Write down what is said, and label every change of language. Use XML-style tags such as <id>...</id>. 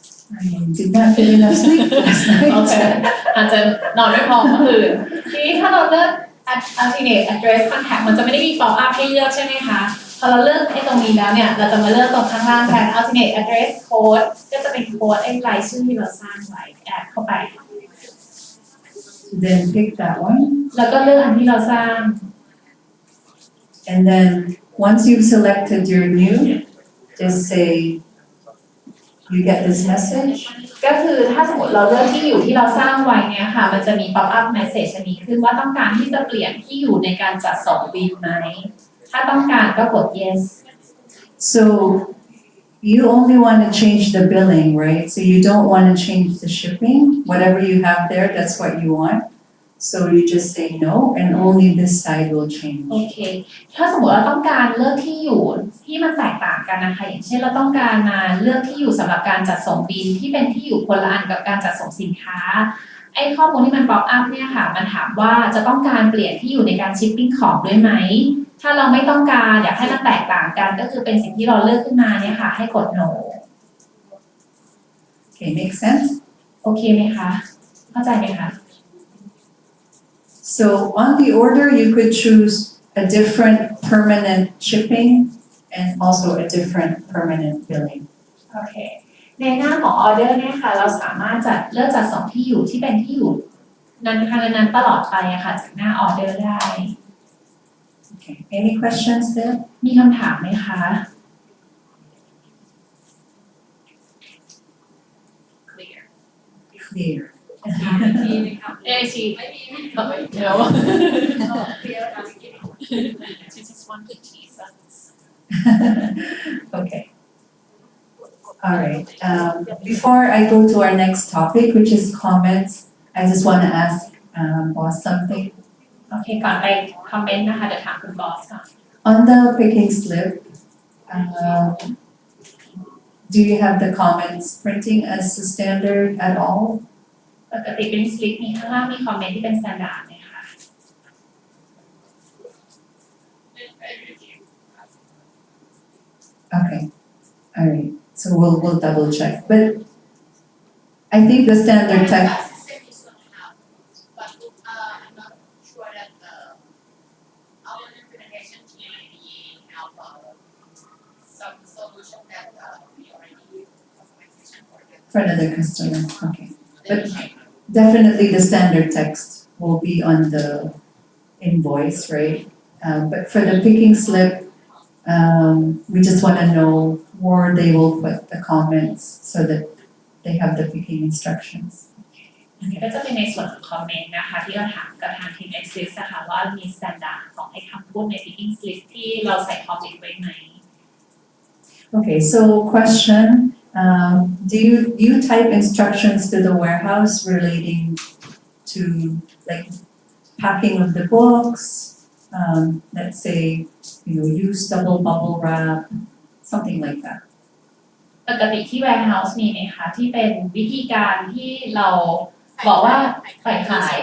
<en>I did not get enough sleep last</en> <th>โอเค</th> <en>night.</en> <th>อาจจะนอนไม่พอเมื่อคืนทีนี้ถ้าเราเลือก alternate address contact มันจะไม่ได้มี pop up ให้เลือกใช่ไหมคะ พอเราเลือกไอ้ตรงนี้แล้วเนี่ย เราจะมาเลือกตรงข้างล่างแทน alternate address code ก็จะเป็นโค้ดไอ้รายชื่อที่เราสร้างไว้แอดเข้าไป</th> <en>Then pick that one.</en> <th>แล้วก็เลือกอันที่เราสร้าง</th> <en>And then once you've selected your new, just say, you get this message.</en> <th>ก็คือถ้าสมมติเราเลือกที่อยู่ที่เราสร้างไว้เนี่ยค่ะมันจะมี pop up message อันนี้ขึ้นว่าต้องการที่จะเปลี่ยนที่อยู่ในการจัดส่งบิลไหมถ้าต้องการก็กด yes</th> <en>So you only want to change the billing, right? So you don't want to change the shipping. Whatever you have there, that's what you want. So you just say no, and only this side will change.</en> <th>โอเคถ้าสมมติเราต้องการเลือกที่อยู่ที่มันแตกต่างกันนะคะอย่างเช่นเราต้องการมาเลือกที่อยู่สำหรับการจัดส่งบิลที่เป็นที่อยู่คนละอันกับการจัดส่งสินค้าไอ้ข้อมูลที่มัน pop up เนี่ยค่ะมันถามว่าจะต้องการเปลี่ยนที่อยู่ในการ shipping ของด้วยไหมถ้าเราไม่ต้องการอยากให้มันแตกต่างกันก็คือเป็นสิ่งที่เราเลือกขึ้นมาเนี่ยค่ะให้กด no</th> <en>Okay, make sense?</en> <th>โอเคไหมคะเข้าใจไหมคะ</th> <en>So on the order, you could choose a different permanent shipping and also a different permanent billing.</en> <th>โอเคในหน้าของออเดอร์เนี่ยค่ะเราสามารถจัดเลือกจัดส่งที่อยู่ที่เป็นที่อยู่นั้นตลอดไปอะค่ะจากหน้าออเดอร์ได้</th> <en>Okay, any questions there?</en> <th>มีคำถามไหมคะ</th> <en>clear Clear.</en> <th>มีไหมครับ AIC ไม่มี</th> <en>no clear ค่ะ she just want to tease us Okay. All right. Before I go to our next topic, which is comments, I just want to ask boss something.</en> <th>โอเคก่อนไปคอมเมนต์นะคะเดี๋ยวถามคุณบอสก่อน</th> <en>On the picking slip, do you have the comments printing as the standard at all?</en> <th>ปกติเป็นสลิปมีข้างล่างมีคอมเมนต์ที่เป็นสแตนดาร์ดไหมคะ</th> <en>Okay. All right. So we'll double check. But I think the standard text. But I'm not sure that our implementation team maybe have some solution that we already customization for them. For another customer, okay. But definitely the standard text will be on the invoice, right? But for the picking slip, we just want to know where they will put the comments so that they have the picking instructions.</en> <th>อันนี้ก็จะเป็นในส่วนของคอมเมนต์นะคะที่เราถามกับทางทีม Access นะคะว่ามีสแตนดาร์ดของไอ้คำพูดใน picking slip ที่เราใส่คอมเมนต์ไว้ไหม</th> <en>Okay, so question, do you type instructions to the warehouse relating to like packing of the books? Let's say, use double bubble wrap, something like that.</en> <th>ปกติที่ warehouse มีไหมคะที่เป็นวิธีการที่เราบอกว่าฝ่ายขาย</th>